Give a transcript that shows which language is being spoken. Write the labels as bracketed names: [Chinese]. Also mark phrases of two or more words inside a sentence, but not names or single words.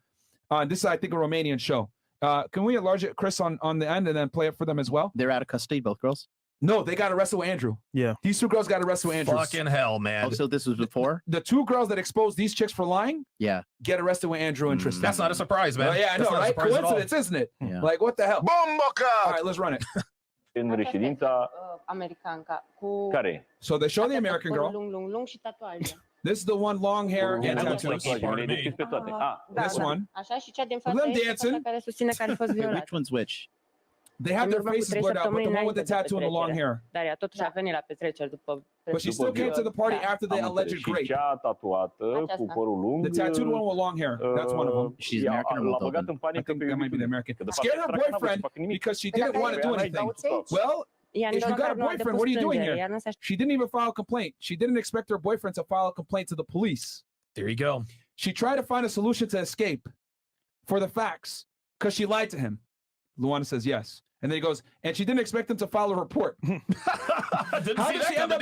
[English] This is, I think, a Romanian show. Can we enlarge it, Chris, on the end, and then play it for them as well? They're out of custody, both girls. No, they got arrested with Andrew. Yeah. These 2 girls got arrested with Andrew. Fucking hell, man. Oh, so this was before? The 2 girls that exposed these chicks for lying, Yeah. get arrested with Andrew and Tristan. That's not a surprise, man. Oh, yeah, I know, That's not a right? surprise at all. Coincidence, isn't it? Yeah. Like, what the hell? All right, let's run it. [Romanian] În reședința Americanca cu care? [English] So they show the American girl. [Romanian] lung și tatuaje. [English] This is the one long hair and that looks tattoos. like [Romanian] Le descris pe toate. [English] This one. [Romanian] Așa, și cea din [English] Them [Romanian] față este [English] dancing. [Romanian] fata care susține că a fost [English] Wait, [Romanian] violat. [English] which one's which? They have their [Romanian] În urmă cu [English] faces [Romanian] 3 [English] blurred out, but the [Romanian] săptămâni [English] one with the [Romanian] înainte de [English] tattoo and the long [Romanian] petrecere. [English] hair. [Romanian] Dar ea totuși a venit la petreceri după [English] But she still came to the party after the [Romanian] Am [English] alleged [Romanian] înțeles. Și [English] grape. [Romanian] cea tatuată cu părul lung. [English] The tattooed one with long hair. That's one of them. She's American or [Romanian] L-a băgat [English] Moldovan? [Romanian] în [English] I [Romanian] panică [English] think [Romanian] pe [English] that might be the American. [Romanian] Că de fapt [English] Scared her [Romanian] săraca n-a vrut să [English] boyfriend [Romanian] facă nimic. [English] because she didn't want to do anything. Well, [Romanian] Ea [English] if you got a [Romanian] nu a [English] boyfriend, [Romanian] depus [English] what are you doing [Romanian] plângere, [English] here? [Romanian] iar nu s-a [English] She didn't even file a complaint. She didn't expect her boyfriend to file a complaint to the police. There you go. She tried to find a solution to escape for the facts because she lied to him. Luana says yes. And then he goes, and she didn't expect him to file a report. Didn't How see did that she end